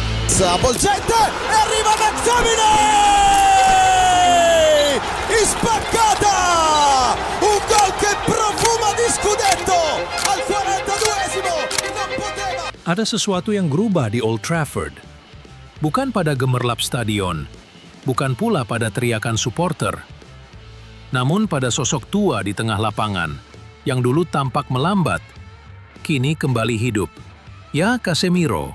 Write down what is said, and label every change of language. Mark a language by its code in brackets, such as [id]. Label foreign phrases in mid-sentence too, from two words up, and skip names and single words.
[it] Avvolgente e arriva McTominay! Spaccata! Un gol che profuma di scudetto al 42esimo. Non poteva. [id] Ada sesuatu yang berubah di Old Trafford. Bukan pada gemerlap stadion, bukan pula pada teriakan supporter, namun pada sosok tua di tengah lapangan yang dulu tampak melambat, kini kembali hidup. Ya, Casemiro.